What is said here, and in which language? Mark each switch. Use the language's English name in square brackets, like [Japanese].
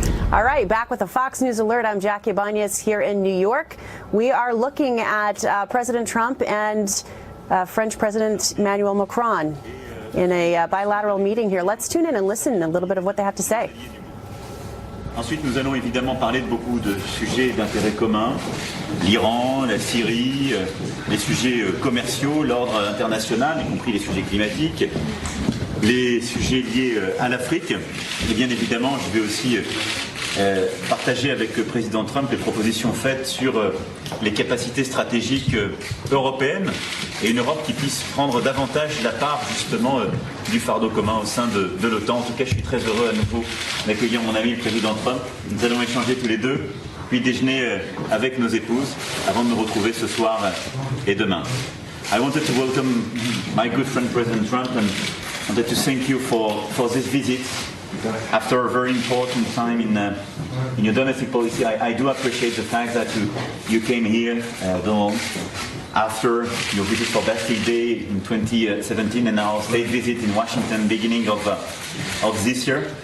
[English] All right, back with a Fox News Alert. I'm Jackie Ibanez here in New York. We are looking at President Trump and French President Emmanuel Macron in a bilateral meeting here. Let's tune in and listen a little bit of what they have to say. [French] Ensuite, nous allons évidemment parler de beaucoup de sujets d'intérêt commun. L'Iran, la Syrie, les sujets commerciaux, l'ordre international, y compris les sujets climatiques, les sujets liés à l'Afrique. Et bien évidemment, je vais aussi partager avec le président Trump les propositions faites sur les capacités stratégiques européennes et une Europe qui puisse prendre davantage la part justement du fardeau commun au sein de l'OTAN. En tout cas, je suis très heureux à nouveau d'accueillir mon ami le président Trump. Nous allons échanger tous les deux, puis déjeuner avec nos épouses avant de nous retrouver ce soir et demain. [English] I wanted to welcome my good friend President Trump and wanted to thank you for this visit. After a very important time in your domestic policy, I do appreciate the fact that you came here, Donald, after your visit for Bastille Day in 2017 and our state visit in Washington beginning of this year.